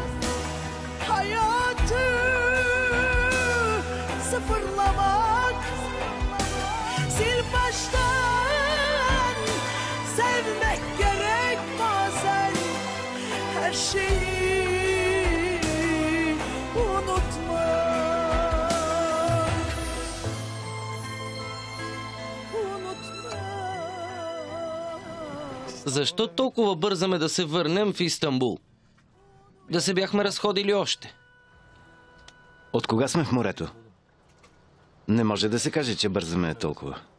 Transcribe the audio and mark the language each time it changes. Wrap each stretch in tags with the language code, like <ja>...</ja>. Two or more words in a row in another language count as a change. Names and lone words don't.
<tr>Hayatı sıfırlamak, sil baştan sevmek gerek bazen. Her şeyi unutmak.</tr> <bg>Защо толкова бързаме да се върнем в Истанбул? Да се бяхме разходили още. От кога сме в морето? Не може да се каже, че бързаме толкова.</bg>